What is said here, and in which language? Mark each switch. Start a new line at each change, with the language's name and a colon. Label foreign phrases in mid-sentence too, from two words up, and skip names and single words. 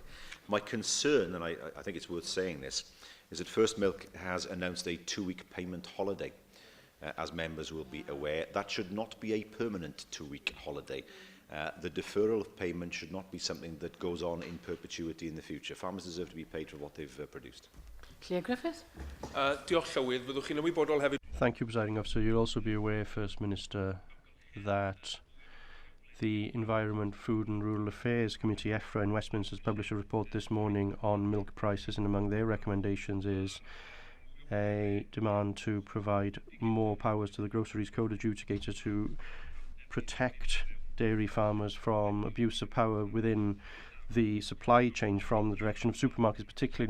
English: My concern, and I think it's worth saying this, is that First Milk has announced a 2-week payment holiday as members will be aware, that should not be a permanent 2-week holiday. The deferral of payment should not be something that goes on in perpetuity in the future. Farmers deserve to be paid for what they've produced. Claire Griffith.
Welsh: Diolch Llywydd, fyddwch chi'n ymwybodol hefyd.
English: Thank you, Presiding Officer. You'll also be aware, First Minister, that the Environment, Food and Rural Affairs Committee, EFRA, in Westminster, has published a report this morning on milk prices, and among their recommendations is a demand to provide more powers to the Groceries Code Adjudicator to protect dairy farmers from abuse of power within the supply chain from the direction of supermarkets particularly.